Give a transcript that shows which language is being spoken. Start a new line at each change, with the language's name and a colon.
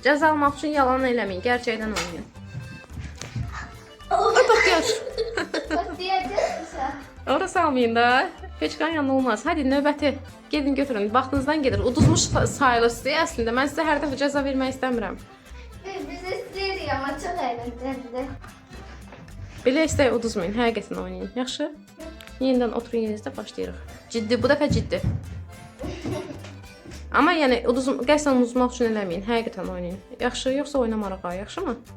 Azerbaijani: Cəza almaq üçün yalan eləməyin, gerçəkdən oynayın.
Turkish: Bak gör. Bak diyeceğiz mi?
Azerbaijani: Ora salmayın da. Peçkan yanında olmaz. Hadi növbəti. Gedin götürün. Vaxtınızdan gedir. Uduzmuş sayılırsınız əslində. Mən sizə hər dəfə cəza vermək istəmirəm.
Turkish: Biz istedik ama çok eğlenceli.
Azerbaijani: Belə istəyi uduzmayın. Həqiqətən oynayın. Yaxşı? Yenidən oturun yerinizdə başlayırıq. Ciddi, bu dəfə ciddi. Amma yəni qəsdən uduzmaq üçün eləməyin. Həqiqətən oynayın. Yaxşı, yoxsa oynamarıq ha, yaxşı mı?